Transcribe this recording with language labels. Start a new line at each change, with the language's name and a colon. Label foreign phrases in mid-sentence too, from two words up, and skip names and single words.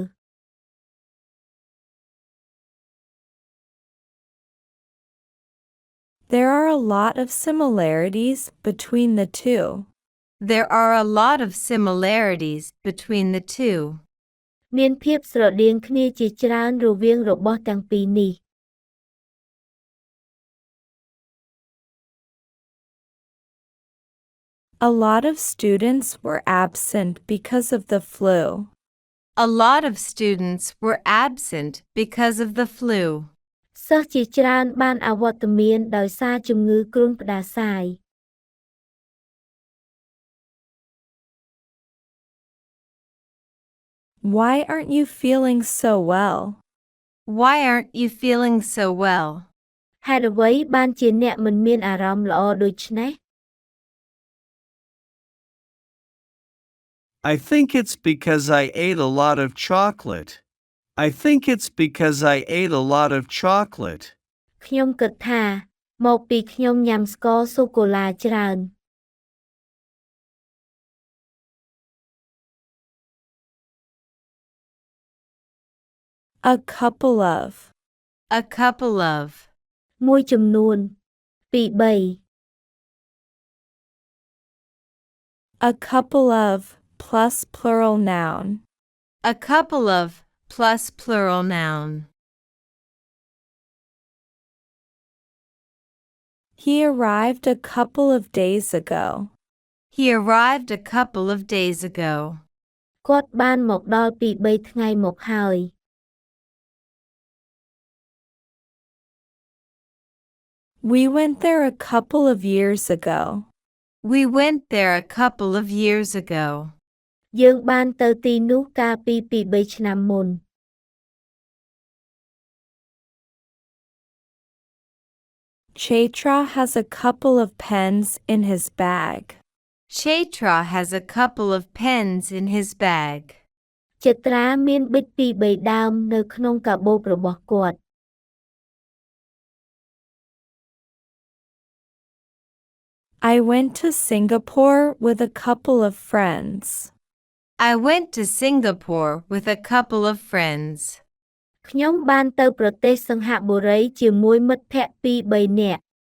English: There are a lot of similarities between the two. There are a lot of similarities between the two.
Khmer: មានភាពស្រដៀងគ្នាជាច្រើនរវាងរបស់ទាំងពីរនេះ
English: A lot of students were absent because of the flu. A lot of students were absent because of the flu.
Khmer: សិស្សជាច្រើនបានអវត្តមានដោយសារជំងឺគ្រុនផ្ដាសាយ
English: Why aren't you feeling so well? Why aren't you feeling so well?
Khmer: ហេតុអ្វីបានជាអ្នកមិនមានអារម្មណ៍ល្អដូច្នេះ
English: I think it's because I ate a lot of chocolate. I think it's because I ate a lot of chocolate.
Khmer: ខ្ញុំគិតថាមកពីខ្ញុំញ៉ាំស្ករសូកូឡាច្រើន
English: A couple of. A couple of.
Khmer: មួយចំនួន ពីរបី
English: A couple of plus plural noun. A couple of plus plural noun. He arrived a couple of days ago. He arrived a couple of days ago.
Khmer: គាត់បានមកដល់ពី3ថ្ងៃមកហើយ
English: We went there a couple of years ago. We went there a couple of years ago.
Khmer: យើងបានទៅទីនោះកាលពី3ឆ្នាំមុន
English: Chaitra has a couple of pens in his bag. Chaitra has a couple of pens in his bag.
Khmer: ចិត្រាមានប៊ិចពីរបីដើមនៅក្នុងកាបូបរបស់គាត់
English: I went to Singapore with a couple of friends. I went to Singapore with a couple of friends.
Khmer: ខ្ញុំបានទៅប្រទេសសិង្ហបុរីជាមួយមិត្តភ័ក្តិពីរបីនាក់